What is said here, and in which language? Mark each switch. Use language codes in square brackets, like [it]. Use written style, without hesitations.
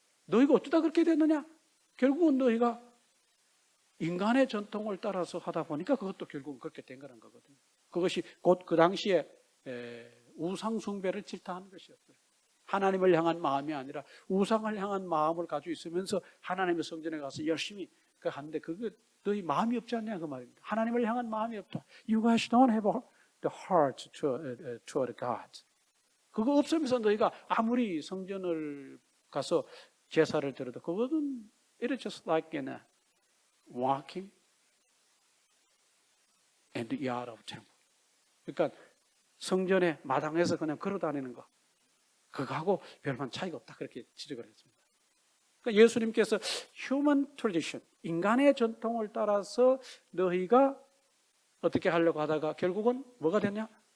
[ko] 너희가 어쩌다 그렇게 됐느냐? 결국은 너희가 인간의 전통을 따라서 하다 보니까 그것도 결국은 그렇게 된 거란 거거든요. 그것이 곧 그 당시에 우상 숭배를 질타하는 것이었어요. 하나님을 향한 마음이 아니라 우상을 향한 마음을 가지고 있으면서 하나님의 성전에 가서 열심히 하는데 그게 너희 마음이 없지 않냐 그 말입니다. 하나님을 향한 마음이 없다. [en] You guys don't have the heart toward God. [ko] 그거 없으면서 너희가 아무리 성전을 가서 제사를 드려도 그거는 [en] it is just like in walking in the yard of temple. [ko] 그러니까 성전의 마당에서 그냥 걸어다니는 거 그거하고 별반 차이가 없다 그렇게 지적을 했습니다. 그러니까 예수님께서 [en] human tradition, [ko] 인간의 전통을 따라서 너희가 어떻게 하려고 하다가 결국은 뭐가 됐냐?